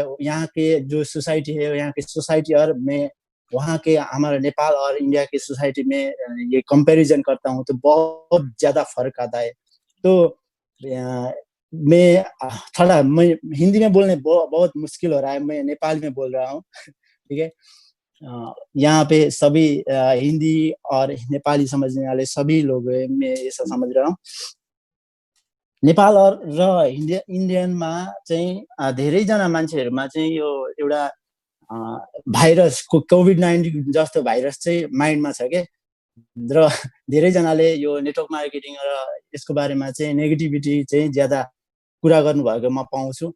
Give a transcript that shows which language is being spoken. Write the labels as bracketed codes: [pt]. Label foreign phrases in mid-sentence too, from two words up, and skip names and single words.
[hi] यहाँ के जो सोसाइटी है, यहाँ की सोसाइटी और मैं वहाँ के हमारे नेपाल और इंडिया की सोसाइटी में ये कंपैरिजन करता हूँ तो बहुत ज्यादा फर्क आता है। तो मैं हिंदी में बोलने बहुत मुश्किल हो रहा है, मैं नेपाली में बोल रहा हूँ, ठीक है। यहाँ पे सभी हिंदी और नेपाली समझने वाले सभी लोग हैं, मैं ऐसा समझ रहा हूँ। [ne] नेपाल र इन्डियनमा चाहिँ धेरैजना मान्छेहरूमा चाहिँ यो एउटा भाइरस कोभिड-19 जस्तो भाइरस चाहिँ माइन्डमा छ के, र धेरैजनाले यो [en] network marketing [ne] र यसको बारेमा चाहिँ नेगेटिभिटी चाहिँ ज्यादा कुरा गर्नुभएको म पाउँछु।